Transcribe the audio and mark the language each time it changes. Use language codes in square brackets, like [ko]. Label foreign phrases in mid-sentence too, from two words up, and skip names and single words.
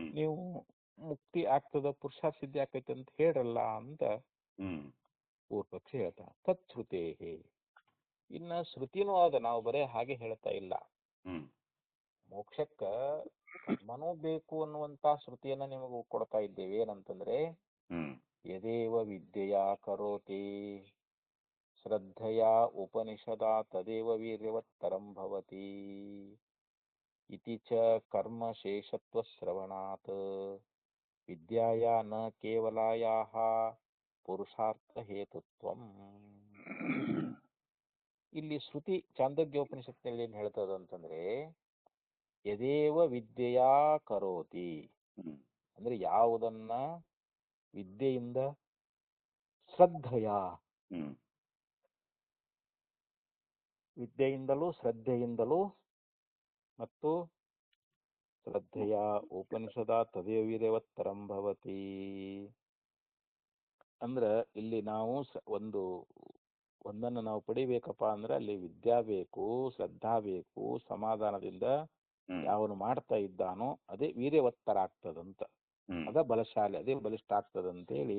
[kn] ನೀವು ಮುಕ್ತಿ ಆಗ್ತದ, ಪುರುಷಾರ್ಥ ಸಿದ್ಧಿ ಆಕೈತೆ ಅಂತ ಹೇಳ್ರಲ್ಲ ಅಂತ ಹ್ಮ್ ಪೂರ್ವಪಕ್ಷ ಹೇಳ್ತಾನೆ. ತತ್ಶ್ರುತೇ. ಇನ್ನ ಶ್ರುತಿನೂ ಅದ, ನಾವು ಬರೇ ಹಾಗೆ ಹೇಳ್ತಾ ಇಲ್ಲ. ಹ್ಮ್ ಮೋಕ್ಷಕ್ಕ ಕರ್ಮನೂ ಬೇಕು ಅನ್ನುವಂತ ಶ್ರುತಿಯನ್ನ ನಿಮಗೆ ಕೊಡ್ತಾ ಇದ್ದೇವೆ. ಏನಂತಂದ್ರೆ ಹ್ಮ್ [sa] ಯದೇವ ವಿದ್ಯೆಯ ಕರೋತಿ ಶ್ರದ್ಧೆಯ ಉಪನಿಷದ ತದೇವ ವೀರ್ಯವತ್ತರಂ ಭವತಿ ಇತಿ ಚ ಕರ್ಮ ಶೇಷತ್ವ ಶ್ರವಣಾತ್ ವಿದ್ಯಾಯ ನ ಕೇವಲಾಯಾಹ ಪುರುಷಾರ್ಥ ಹೇತುತ್ವಂ. [kn] ಇಲ್ಲಿ ಶ್ರುತಿ ಚಾಂದೋಗ್ಯೋಪನಿಷತ್ನಲ್ಲಿ ಏನ್ ಹೇಳ್ತದ ಅಂತಂದ್ರೆ [sa] ಯದೇವ ವಿದ್ಯೆಯಾ ಕರೋತಿ, ಹ್ಮ್ [kn] ಅಂದ್ರೆ ಯಾವುದನ್ನ ವಿದ್ಯೆಯಿಂದ ಶ್ರದ್ಧೆಯ, ಹ್ಮ್ ವಿದ್ಯೆಯಿಂದಲೂ ಶ್ರದ್ಧೆಯಿಂದಲೂ ಮತ್ತು [sa] ಶ್ರದ್ಧೆಯ ಉಪನಿಷದ ತದೇವ ವೀರ್ಯವತ್ತರಂ ಭವತಿ. [kn] ಅಂದ್ರ ಇಲ್ಲಿ ನಾವು ಒಂದನ್ನು ನಾವು ಪಡಿಬೇಕಪ್ಪ ಅಂದ್ರೆ ಅಲ್ಲಿ ವಿದ್ಯಾ ಬೇಕು, ಶ್ರದ್ಧಾ ಬೇಕು, ಸಮಾಧಾನದಿಂದ ಹ್ಮ್ ಯಾವನು ಮಾಡ್ತಾ ಇದ್ದಾನೋ ಅದೇ ವೀರ್ಯವತ್ತರ ಆಗ್ತದಂತ, ಹ್ಮ್ ಅದ ಬಲಶಾಲಿ, ಅದೇ ಬಲಿಷ್ಠ ಆಗ್ತದಂತೇಳಿ